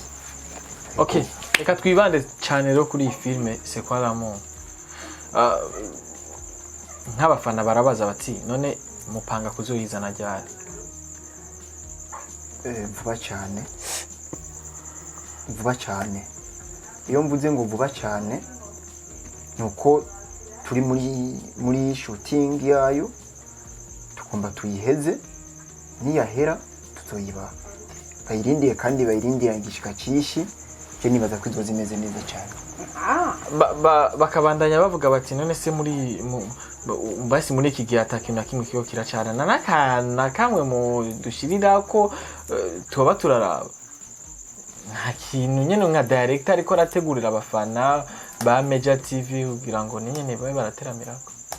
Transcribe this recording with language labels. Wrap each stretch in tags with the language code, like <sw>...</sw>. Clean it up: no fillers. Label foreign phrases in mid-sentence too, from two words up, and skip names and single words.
<rn>Okay, reka twibande cyane rero kuri iyi filime Sekwaramu nk'abafana barabaza bati none mupanga kuzoyizana ryari? vuba cyane iyo mvuze ngo vuba cyane nuko turi muri shooting yayo tugomba tuyiheze niyahera tuzoyiba bayirindiye kandi bayirindira igishika cishi je nibaza ko izoza imeze neza cyane. Bakabandanya bavuga bati none se muri basi muri iki gihe atakintu na kimwe kiyo kiracarana nakana kamwe mu dushirira ko tuba turaraba nta kintu nyene nka director ariko arategurira abafana ba Major TV kugira ngo nyene babe barateramirako</rn>